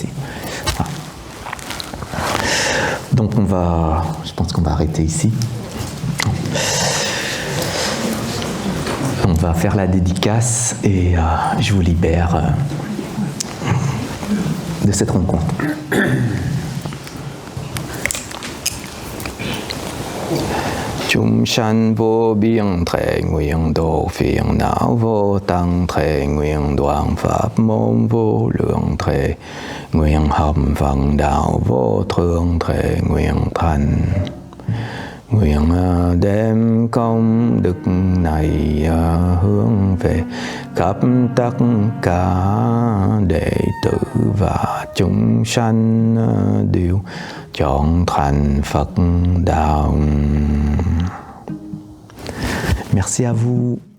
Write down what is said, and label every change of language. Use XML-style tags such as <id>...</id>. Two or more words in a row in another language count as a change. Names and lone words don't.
<fr>Enfin. Donc, je pense qu'on va arrêter ici. Donc, va faire la dédicace et je vous libère de cette rencontre.</fr> <vi>Chúng sanh vô biên thể nguyện độ phiền não vô tăng thể nguyện đoạn pháp môn vô lượng thể nguyện hợp vận đạo vô thượng thể nguyện thành. Nguyện đem công đức này hướng về khắp tất cả đệ tử và chúng sanh đều chọn thành Phật đạo.</vi> <fr>Merci à vous.</fr>